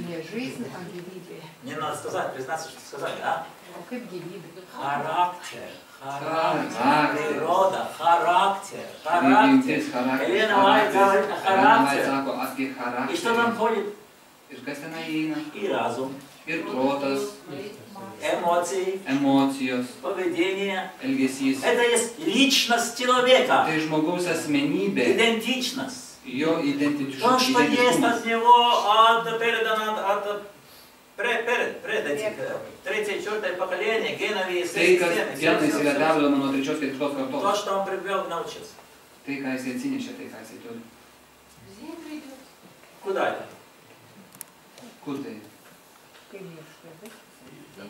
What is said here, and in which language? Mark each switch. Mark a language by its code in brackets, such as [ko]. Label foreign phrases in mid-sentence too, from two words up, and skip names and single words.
[ru] Не жизнь, а gyvybė. Мне надо сказать, признаться, что сказали, а? [lt] O kaip gyvybė? [ru] Характер. Характер. Природа. Характер. [lt] Prigimtis, [ru] Характер. [lt] charakteris. [ru] Елена Вайт говорит о [lt] Elena White [ru] характере. [lt] sako apie [ru] И что там [lt] charakterį. [ru] входит? [lt] Ir kas ten įeina? [ru] И разум, [lt] Ir protas, [ru] эмоции, [lt] emocijos, [ru] поведение. [lt] elgesys. [ru] Это есть личность человека. [lt] Tai žmogaus asmenybė, [ru] Идентичность. [lt] jo [ru] То, что есть [lt] identiškumas. [ru] от него, передано от пред этих, третье, четвертое поколение, геновые [lt] Tai, kas [ru] системы. [lt] genais yra [ru] Всё. [lt] perdodama nuo 3-4 [ru] То, [lt] kartos. [ru] что он привел, научился. [lt] Tai, ką jis atsinešė, tai, ką jis turi. [ru] Куда это? [lt] Kur tai? Kai miršta,